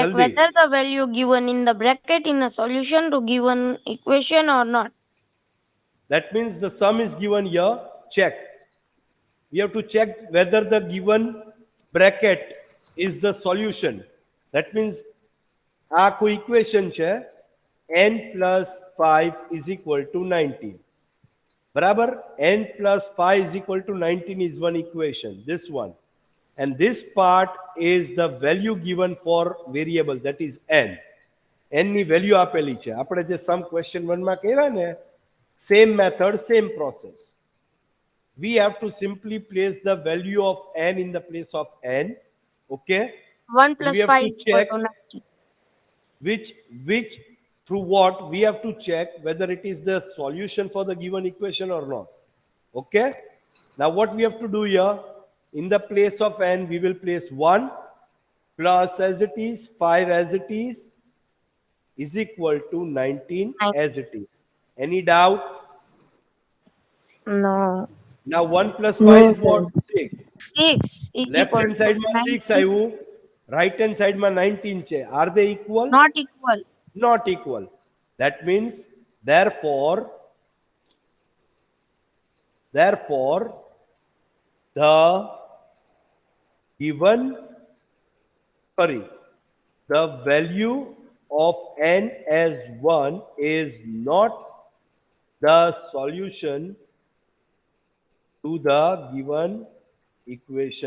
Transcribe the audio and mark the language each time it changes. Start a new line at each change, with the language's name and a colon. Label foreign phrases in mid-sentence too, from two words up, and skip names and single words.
English: Jaldi. whether the value given in the bracket in a solution to given equation or not. That means the sum is given here. Check. We have to check whether the given bracket is the solution. That means
Gujarati: આ કોઈ equation છે
English: n plus 5 is equal to 19. બરાબર? n plus 5 is equal to 19 is one equation. This one. And this part is the value given for variable, that is n.
Gujarati: n ની value આપેલી છે. આપણે જે sum question 1 માં કર્યા ને,
English: same method, same process. We have to simply place the value of n in the place of n. Okay? 1 plus We have 5 to is equal check to 90. which through what we have to check whether it is the solution for the given equation or not. Okay? Now what we have to do here, in the place of n we will place 1 plus as it is, 5 as it is equal to 19 as it is. Any doubt? No. Now 1 plus 5 is what? 6. 6 is Left equal hand to side માં 6 90. આવ્યું, right hand side માં 19 છે. Are they equal? Not equal. Not equal. That means therefore the given, sorry, the value of n as 1 is not the solution to the given equation.